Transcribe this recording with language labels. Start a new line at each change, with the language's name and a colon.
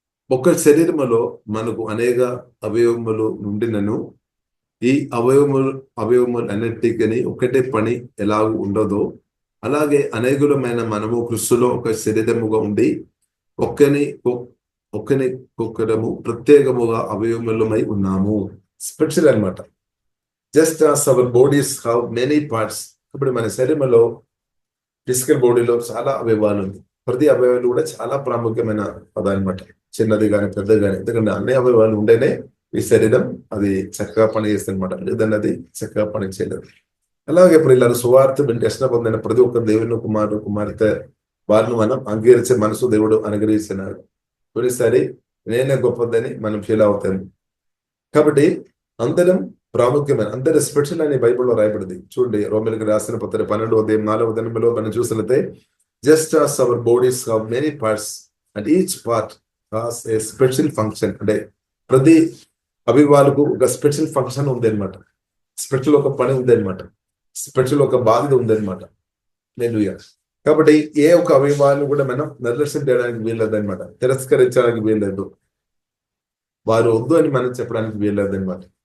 Telugu: ఒక శరీరములో మనకు అనేక అవయవములు నుండినను ఈ అవయవములు అన్నిటికీ ఒకటే పని ఎలాగూ ఉండదో అలాగే అనేకులమైన మనము క్రీస్తులో ఒక శరీరముగా ఉండి ఒక్కరికొకరము ప్రత్యేకముగా అవయవములమై ఉన్నాము. స్పెషల్ అన్నమాట.
English: Just as our bodies have many parts.
Telugu: ఇప్పుడు మన శరీరంలో ఫిజికల్ బాడీలో చాలా అవయవాలు ఉంది. ప్రతి అవయవాలు కూడా చాలా ప్రాముఖ్యమైన పదాలు అనమాట. చిన్నది కానీ పెద్దది కానీ, ఎందుకంటే అన్ని అవయవాలు ఉంటేనే ఈ శరీరం అది చక్కగా పనిచేస్తుంది అనమాట. లేదంటే అది చక్కగా పని చేయలేదు. అలాగే ప్రియులారా సువార్త రక్షణ పొందిన ప్రతి ఒక్క దేవుని కుమార్తె వారిని మనం అంగీకరించే మనసు దేవుడు అనుగ్రహిస్తున్నాడు. కొన్నిసారి నేనే గొప్పదని మనం ఫీల్ అవుతాము. కాబట్టి అందరం ప్రాముఖ్యమైన, అందరి స్పెషల్ అని బైబిల్లో రాయబడింది. చూడండి, రోమిలికి రాసిన పత్రిక 12వ అధ్యాయం 4వ దినంలో మనం చూసినట్లయితే
English: Just as our bodies have many parts and each part has a special function.
Telugu: అంటే ప్రతి అవయవాలకు ఒక స్పెషల్ ఫంక్షన్ ఉంది అనమాట. స్పెషల్ ఒక పని ఉంది అనమాట. స్పెషల్ ఒక బాధ్యత ఉంది అనమాట. కాబట్టి ఏ ఒక అవయవాన్ని కూడా మనం నిర్లక్ష్యం చేయడానికి వీల్లేదు అనమాట. తిరస్కరించడానికి వీల్లేదు. వారు వద్దు అని మనం చెప్పడానికి వీల్లేదు అనమాట.